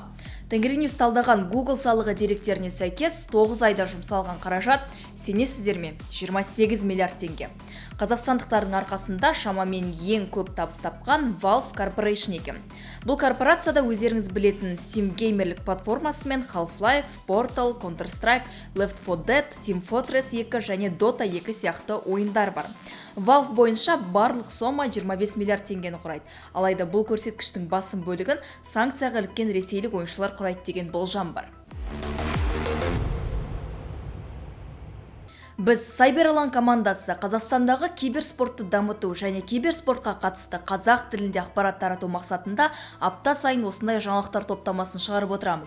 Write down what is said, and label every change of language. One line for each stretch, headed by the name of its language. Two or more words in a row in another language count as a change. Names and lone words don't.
Kazakh: Тенгриньюс талдаған Google салығы деректеріне сәйкес 9 айда жұмсалған қаражат, сенесіздер ме? 28 миллиард теңге. Қазақстандықтардың арқасында шамамен ең көп табыс тапқан Valve Corporation екен. Бұл корпорацияда өздеріңіз білетін Steam геймерлік платформасымен Half-Life, Portal, Counter-Strike, Left 4 Dead, Team Fortress 2 және Dota 2 сияқты ойындар бар. Valve бойынша барлық сома 25 миллиард теңгені құрайды. Алайда бұл көрсеткіштің басым бөлігін санкцияға іліккен ресейлік ойыншылар құрайды деген болжам бар. Біз Cyberland командасы Қазақстандағы киберспортты дамыту және киберспортқа қатысты қазақ тілінде ақпарат тарату мақсатында апта сайын осындай жаңалықтар топтамасын шығарып отырамыз.